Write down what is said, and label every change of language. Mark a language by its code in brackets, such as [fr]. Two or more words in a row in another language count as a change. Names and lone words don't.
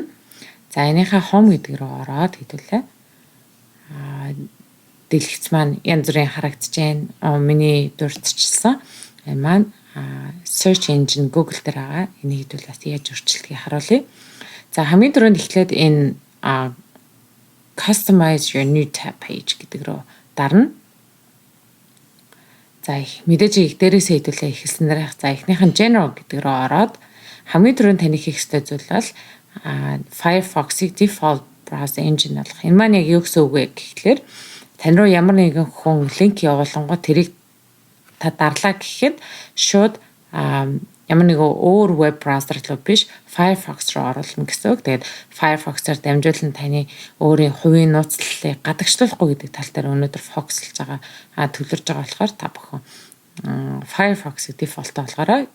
[mn] За энийхээ home гэдэг рүү ороод хэдүүлээ. Дэлгэц маань янз бүрийн харагдаж байна. Миний дурдчихсан. Энэ маань [en] search engine [mn] Google дээр байгаа. Энийг хэдүүл бас яаж өөрчлөлтгийг харуулъя. За хамгийн түрүүнд эхлээд энэ [en] customize your new tab page [mn] гэдэг рүү дарна. За мэдээж их дээрээсээ хэдүүлээ эхэлсэн дээр за эхнийх нь general гэдэг рүү ороод хамгийн түрүүнд таны хийх ёстой зүйл бол Firefox-ыг [en] default browser engine [mn] болгох. Энэ маань яг юу гэсэн үг вэ гэхлээр тань руу ямар нэгэн хүн линк явуулангууд тэрийг та дарлаа гэхэд шууд ямар нэгэн өөр веб браузер руу биш Firefox руу оруулна гэсэн үг. Тэгээд Firefox-аар дамжуулан таны өөрийн хувийн нууцлалыг гадагшлуулахгүй гэдэг тал дээр өнөөдөр фокуслж байгаа төвлөрж байгаа болохоор та бүхэн Firefox-ыг default болгоорой.